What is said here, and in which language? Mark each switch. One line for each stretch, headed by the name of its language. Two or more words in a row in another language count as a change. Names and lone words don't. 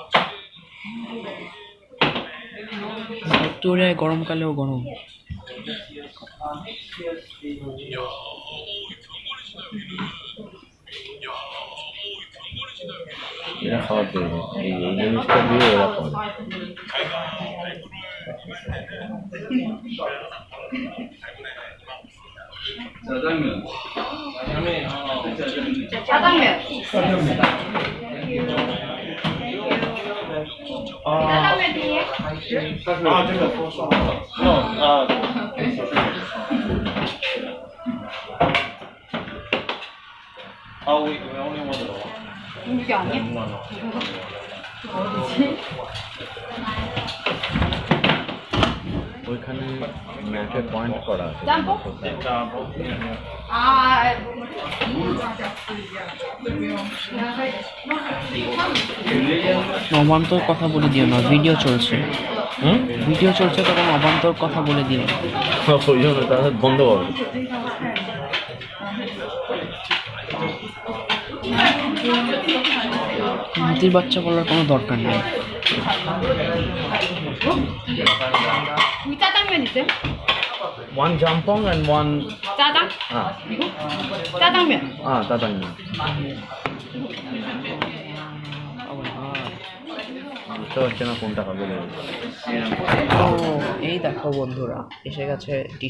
Bangla: উত্তর কোরিয়ায় গরমকালেও গরম। এরা খাবার দেবে এই জিনিসটা দিয়ে ওরা করে।
Korean: 짜장면. 짜장면 뒤에. 이게 아니야?
Bangla: ওইখানে ম্যাপে পয়েন্ট করা আছে।
Korean: 짬뽕? 아,
Bangla: অবান্তর কথা বলে দিও না, ভিডিও চলছে। হুম ভিডিও চলছে তখন অবান্তর কথা বলে দিও না। ওই জন্য তাদের বন্ধ করো। হাতির বাচ্চা বলার কোনো দরকার নেই।
Korean: 여기 짜장면 있어요?
English: one jjamppong and one
Korean: 짜장?
Bangla: হ্যাঁ
Korean: 짜장면.
Bangla: হ্যাঁ তাতাঙ্গি বুঝতে পারছি না কোনটা হবে। ও এই দেখো বন্ধুরা, এসে গেছে ডিশ।